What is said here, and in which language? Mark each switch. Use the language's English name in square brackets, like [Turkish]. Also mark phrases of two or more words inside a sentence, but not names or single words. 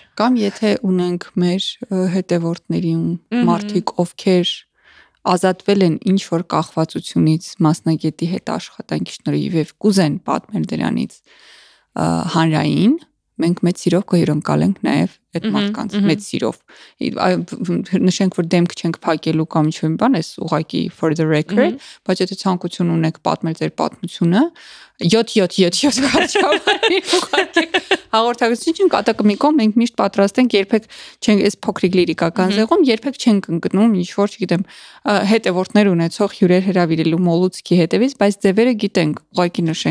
[Armenian] Կամ եթե ունենք մեր հետևորդների մարդիկ, ովքեր ազատվել են ինչ որ կախվածությունից մասնագետի հետ աշխատանքի շնորհիվ եւ կուզեն պատմել դրանից հանրային, մենք մեծ սիրով կհյուրընկալենք նաեւ այդ մարդկանց մեծ սիրով։ Նշենք, որ դեմք չենք փակելու կամ ինչ-որ բան, էս ուղղակի [English] for the record, [Armenian] բայց եթե ցանկություն ունեք պատմել ձեր պատմությունը, 7 կարճամարի ուղղակի հաղորդակցություն կատակմիկով մենք միշտ պատրաստ ենք, երբեք չենք այս փոքրիկ լիրիկական զեղում, երբեք չենք ընկնում ինչ որ, չգիտեմ, հետևորդներ ունեցող հյուրեր հրավիրելու մոլուցքի հետևից, բայց ձևերը գիտենք, ուղղակի նշենք։